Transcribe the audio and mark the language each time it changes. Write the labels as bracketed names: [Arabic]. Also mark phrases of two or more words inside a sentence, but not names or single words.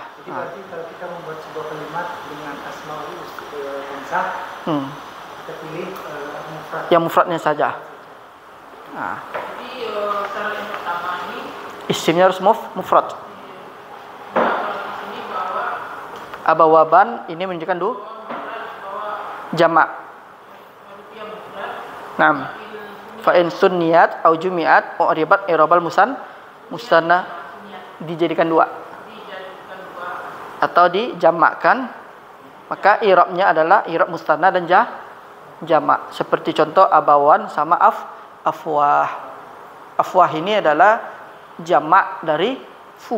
[Indonesian] Jadi berarti kalau kita membuat sebuah kalimat dengan [Arabic] الأسماء الخمسة, [Indonesian] kita pilih mufrad. Yang mufradnya saja. Nah. Jadi syarat yang pertama ini Isimnya harus mufrad. ini bahwa Abawaban ini menunjukkan jamak. [Arabic] نعم فإن ثنيت أو جمعت أعربت إعراب المثنى [Indonesian] dijadikan dua atau dijamakkan, maka i'rabnya adalah [Arabic] إعراب المثنى [Indonesian] dan jamak. Seperti contoh abawan sama afwah. Afwah ini adalah jamak dari fu.